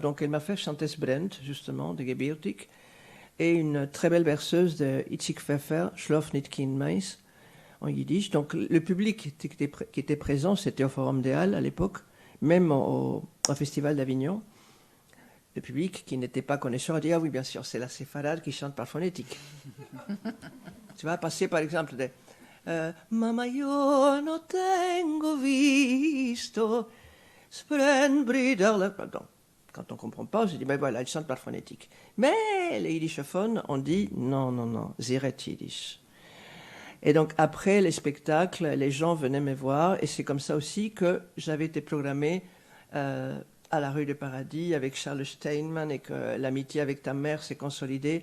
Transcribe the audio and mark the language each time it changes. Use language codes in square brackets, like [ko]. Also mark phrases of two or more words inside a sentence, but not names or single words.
[fr] Donc elle m'a fait chanter Brent, justement, de Gebirtik, et une très belle berceuse de Itzik Pfeffer, [yi] שלאָף ניט קינד [fr] Mais, en yiddish. Donc le public qui était présent, c'était au Forum des Halles à l'époque, même au Festival d'Avignon. le public qui n'était pas connaisseur a dit ah oui bien sûr c'est la séfarade qui chante par phonétique. Tu vas passer par exemple des [it] Mamma io no tengo visto splendida. [fr] Pardon. Quand on ne comprend pas, je dis, ben voilà, ils chantent par phonétique. Mais les yiddishophones ont dit, non, ziret yiddish. Et donc, après les spectacles, les gens venaient me voir, et c'est comme ça aussi que j'avais été programmée à la rue du Paradis avec Charles Steinman, et que l'amitié avec ta mère s'est consolidée.